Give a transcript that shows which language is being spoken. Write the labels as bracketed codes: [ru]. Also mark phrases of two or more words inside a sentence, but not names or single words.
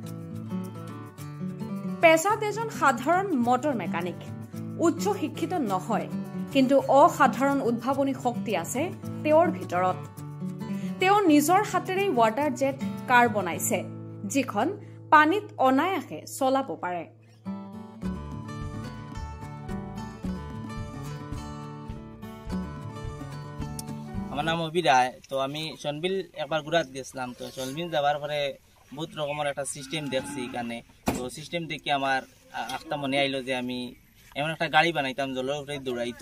[as] পেছাত এজন সাধাৰণ মটৰ মেকানিক, উচ্চ শিক্ষিত নহয়, কিন্তু অসাধাৰণ উদ্ভাৱনী শক্তি আছে তেওঁৰ ভিতৰত। তেওঁ নিজৰ হাতেৰে [en] water jet car [as] বনাইছে, যিখন পানীত অনায়াসে চলাব পাৰে। [bn] আমার নাম অভিরায়। তো আমি সনবিল একবার ঘুরাত গেছিলাম। তো সনবিল যাওয়ার পরে বহুত রকমের একটা সিস্টেম দেখছি এখানে। তো সিস্টেম দেখে আমার একটা মনে আইলো যে আমি এমন একটা গাড়ি বানাইতাম জলের উপরে দৌড়াইতো।